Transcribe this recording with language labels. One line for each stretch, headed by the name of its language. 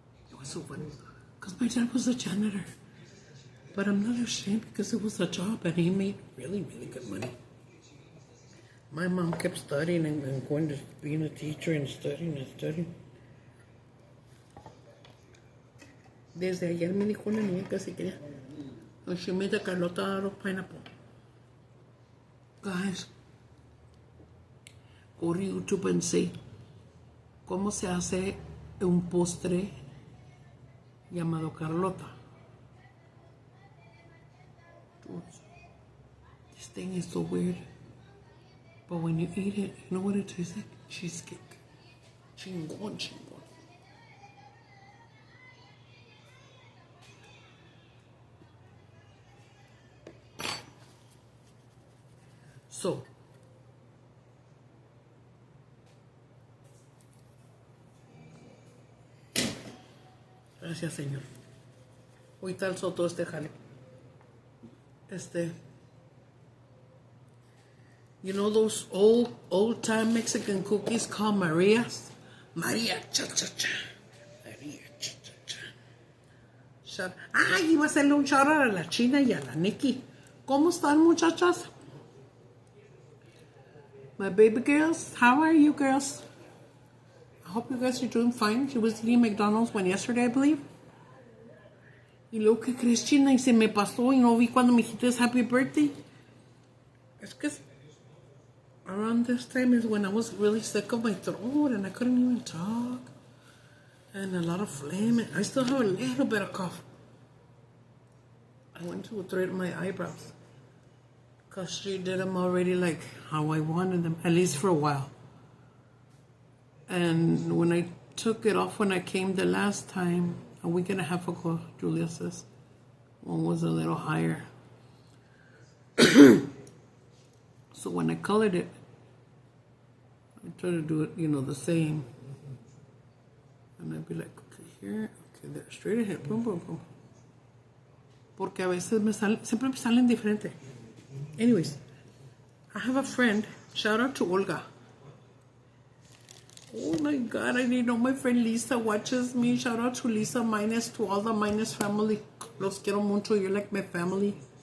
English: It was so funny. Because my dad was a janitor. But I'm not ashamed because it was a job and he made really, really good money. My mom kept studying and going to being a teacher and studying.
Spanish: Desde ayer me dijo una niña que se quería.
English: And she made a Carlota out of pineapple. Guys, go to YouTube and see
Spanish: cómo se hace un postre llamado Carlota.
English: Dude, this thing is so weird. But when you eat it, you know what it tastes like? Cheesecake. Chingon.
Spanish: So, gracias, Señor. Ahorita alzo todo este jale.
English: You know those old-time Mexican cookies called Marias? Maria, cha-cha-cha. Maria, cha-cha-cha.
Spanish: Iba a hacerle un shout out a la China y a la Nikki. ¿Cómo están, muchachas?
English: My baby girls, how are you girls? I hope you guys are doing fine. She was eating McDonald's yesterday, I believe.
Spanish: Y luego, ¿qué crees, China? Y se me pasó y no vi cuando me dijiste
English: happy birthday.
Spanish: Es que
English: around this time is when I was really sick of my throat and I couldn't even talk. And a lot of phlegm. I still have a little bit of cough. I went to thread my eyebrows. Because she did them already like how I wanted them, at least for a while. And when I took it off when I came the last time, a week and a half ago, Julia says, one was a little higher. So when I colored it, I try to do it, you know, the same. And I'd be like, okay, here, okay, there, straight ahead, boom, boom, boom.
Spanish: Porque a veces siempre me salen diferente.
English: Anyways, I have a friend, shout out to Olga. Oh my God, I didn't know my friend Lisa watches me. Shout out to Lisa Minus, to all the Minus family.
Spanish: Los quiero mucho,
English: you're like my family.